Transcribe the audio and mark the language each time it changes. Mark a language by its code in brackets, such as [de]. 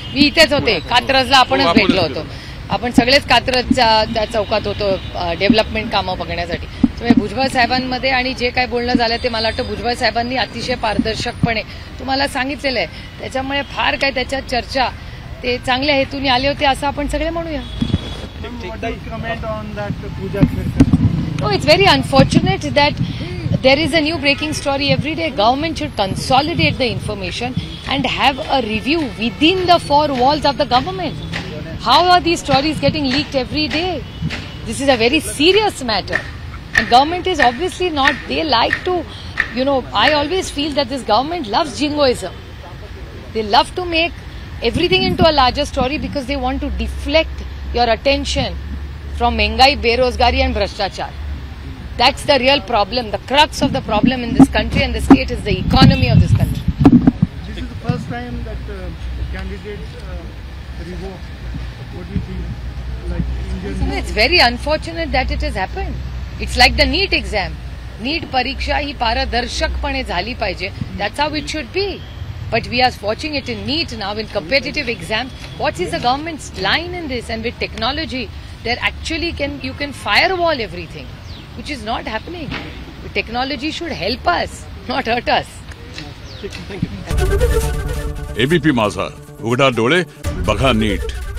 [mr] मी इथेच होते, कात्रजला आपणच भेटलो होतो. आपण सगळेच कात्रजच्या त्या चौकात होतो डेव्हलपमेंट कामं बघण्यासाठी. त्यामुळे भुजबळ साहेबांमध्ये आणि जे काय बोलणं झालं ते मला वाटतं भुजबळ साहेबांनी अतिशय पारदर्शकपणे तुम्हाला सांगितलेलं आहे. त्याच्यामुळे फार काय त्याच्यात चर्चा ते चांगल्या हेतूने आले होते असं आपण सगळे म्हणूया. [en] Comment on that Pooja Kherkar. No, it's very unfortunate that there is a new breaking story every day. Government should consolidate the information and have a review within the four walls of the government. How are these stories getting leaked every day? This is a very serious matter. And government is obviously not, they like to, I always feel that this government loves jingoism. They love to make everything into a larger story because they want to deflect your attention from Mengai, Berozgari and Bhrashtachar. That's the real problem. The crux of the problem in this country and the state is the economy of this country. This is the first time that candidates revoke. What do you think? Like Indian. It's very unfortunate that it has happened. It's like the NEET exam. [mr] NEET परीक्षा ही पारदर्शकपणे झाली पाहिजे. [en] That's how it should be. But we are watching it in NEET now in competitive exams. What is the government's line in this? And with technology, there actually you can firewall everything, which is not happening. Technology should help us, not hurt us. [mr] ABP माझा, उघडा डोळे बघा नीट.